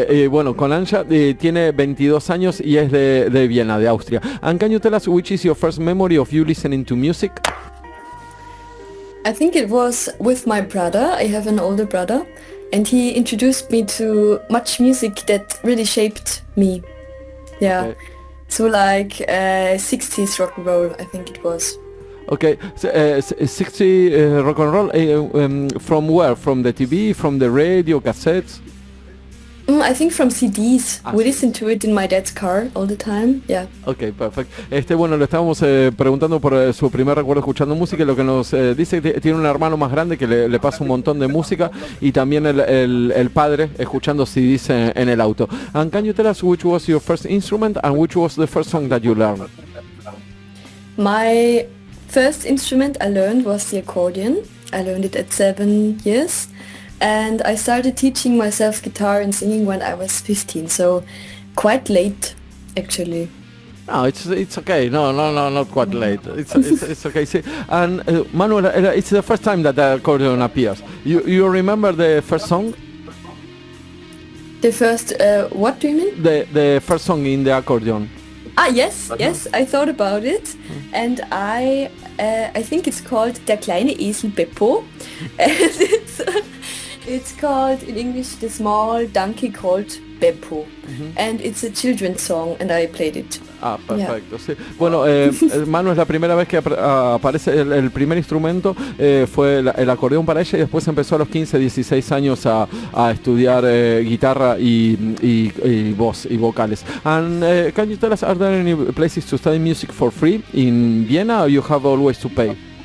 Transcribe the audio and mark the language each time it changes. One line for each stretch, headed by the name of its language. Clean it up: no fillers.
Spanish: Bueno, con Anja, tiene 22 años y es de Viena, de Austria.
English: And can you tell us which is your first memory of you listening to music? I think it was with my brother. I have an older brother. And he introduced me to much music that really shaped me. Yeah. Okay. So like 60s rock and roll, I think it was. Okay, 60 rock and roll, from where? From the TV, from the radio, cassettes? I think from CDs. We listen to it in my dad's car all the time. Yeah. Okay, perfect.
Spanish: Bueno, le estábamos preguntando por su primer recuerdo escuchando música, y lo que nos dice que tiene un hermano más grande que le pasa un montón de música, y también el padre escuchando CDs en el auto.
English: And can you tell us which was your first instrument and which was the first song that you learned? My first instrument I learned was the accordion. I learned it at 7 years. And I started teaching myself guitar and singing when I was 15, so quite late, actually. No, it's okay. No, not quite late. It's okay. See, and Manuel, it's the first time that the accordion appears. You remember the first song? The first, what do you mean? The first song in the accordion. Yes, I thought about it, and I think it's called Der kleine Esel Beppo, and it's called in English The Small Donkey Called Beppo, and it's a children's song, and I played it.
Spanish: Perfecto, sí. Bueno, Manu, es la primera vez que aparece el primer instrumento, fue el acordeón para ella, y después empezó a los 15, 16 años a estudiar guitarra y voz y vocales.
English: And can you tell us, are there any places to study music for free in Vienna, or you have always to pay?